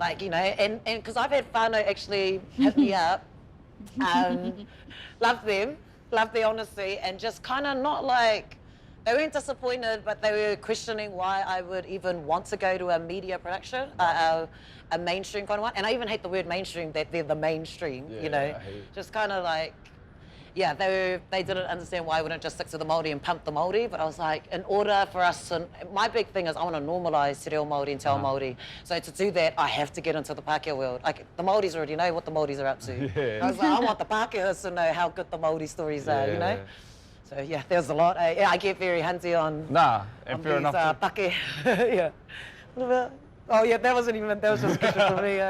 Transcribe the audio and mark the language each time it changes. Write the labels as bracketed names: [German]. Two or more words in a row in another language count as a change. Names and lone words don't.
[English] Like, you know, and because I've had whānau actually hit me up, love their honesty, and just kind of not like, they weren't disappointed, but they were questioning why I would even want to go to a media production, a mainstream kind of one. And I even hate the word mainstream, that they're the mainstream, you know. Just kind of like, yeah, they didn't understand why I wouldn't just stick to the Māori and pump the Māori. But I was like, in order for us to, my big thing is I want to normalise [Māori] te reo Māori [English] and [Māori] te ao Māori. [English] So to do that, I have to get into the Pākehā world. Like, the Māoris already know what the Māoris are up to. Yeah. I was like, I want the Pākehās to know how good the Māori stories are, you know. So yeah, there's a lot. I get very hunty on. Nah, and fair these, enough. Pake. Yeah. Oh yeah, that was just a question for me.